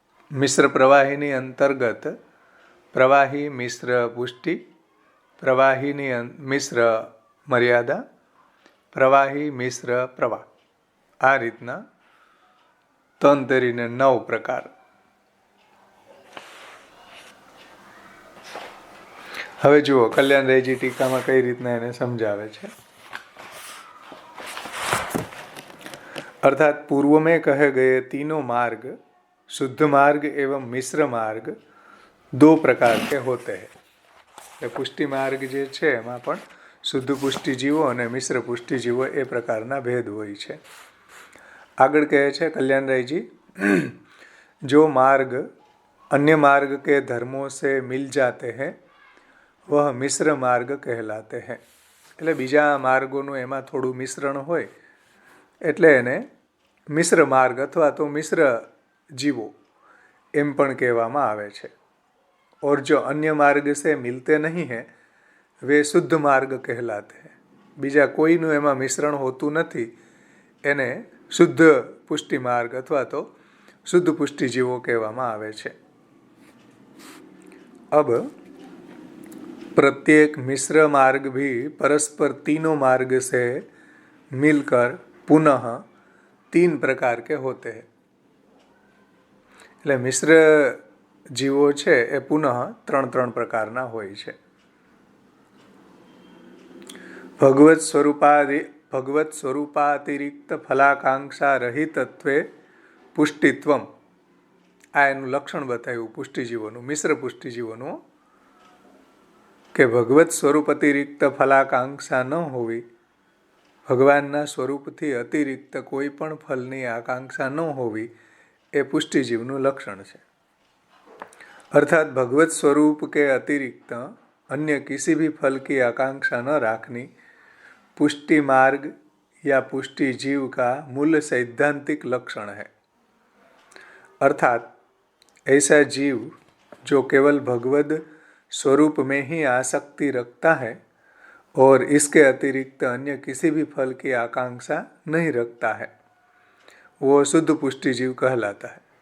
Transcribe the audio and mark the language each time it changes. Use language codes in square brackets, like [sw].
[gu] મિશ્ર પ્રવાહીની અંતર્ગત પ્રવાહી મિશ્ર પુષ્ટિ, પ્રવાહીની મિશ્ર મર્યાદા, પ્રવાહી મિશ્ર પ્રવાહ. આ રીતના 3 તરીને 9 પ્રકાર. હવે જુઓ કલ્યાણરાયજી ટીકામાં કઈ રીતના એને સમજાવે છે. [hi] अर्थात पूर्व में कहे गए तीनों मार्ग शुद्ध मार्ग एवं मिश्र मार्ग 2 प्रकार के होते हैं. [gu] पुष्टि मार्ग जे છે એમાં પણ શુદ્ધ પુષ્ટિ જીવો અને મિશ્ર પુષ્ટિ જીવો એ પ્રકારના ભેદ હોય છે. આગળ કહે છે [hi] કલ્યાણરાયજી, जो मार्ग अन्य मार्ग के धर्मों से मिल जाते हैं वह मिश्र मार्ग कहलाते हैं. [gu] એટલે બીજા માર્ગોનું એમાં થોડું મિશ્રણ હોય એટલે એને મિશ્ર માર્ગ અથવા તો મિશ્ર જીવો એમ પણ કહેવામાં આવે છે. [hi] और जो अन्य मार्ग से मिलते नहीं हैं वे शुद्ध मार्ग कहलाते हैं. [gu] બીજા કોઈનું એમાં મિશ્રણ હોતું નથી એને શુદ્ધ પુષ્ટિ માર્ગ અથવા તો શુદ્ધ પુષ્ટિ જીવો કહેવામાં આવે છે. [hi] अब प्रत्येक मिश्र मार्ग भी परस्पर तीनों मार्ग से मिलकर पुनः 3 प्रकार के होते हैं। [gu] એટલે મિશ્ર જીવો છે એ પુનઃ 3 પ્રકારના હોય છે। ભગવત સ્વરૂપાતિરિક્ત ફલાકાંક્ષા રહિતત્વે પુષ્ટિત્વમ, આ એનું લક્ષણ બતાવ્યું પુષ્ટિજીવોનું, મિશ્ર પુષ્ટિજીવોનું, કે ભગવત સ્વરૂપ અતિરિક્ત ફલાકાંક્ષા ન હોવી, ભગવાનના સ્વરૂપથી અતિરિક્ત કોઈ પણ ફલની આકાંક્ષા ન હોવી, એ પુષ્ટિજીવનું લક્ષણ છે। [hi] अर्थात भगवत स्वरूप के अतिरिक्त अन्य किसी भी फल की आकांक्षा न रखनी पुष्टि मार्ग या पुष्टि जीव का मूल सैद्धांतिक लक्षण है। अर्थात ऐसा जीव जो केवल भगवत स्वरूप में ही आसक्ति रखता है और इसके अतिरिक्त अन्य किसी भी फल की आकांक्षा नहीं रखता है, वो शुद्ध पुष्टि जीव कहलाता है।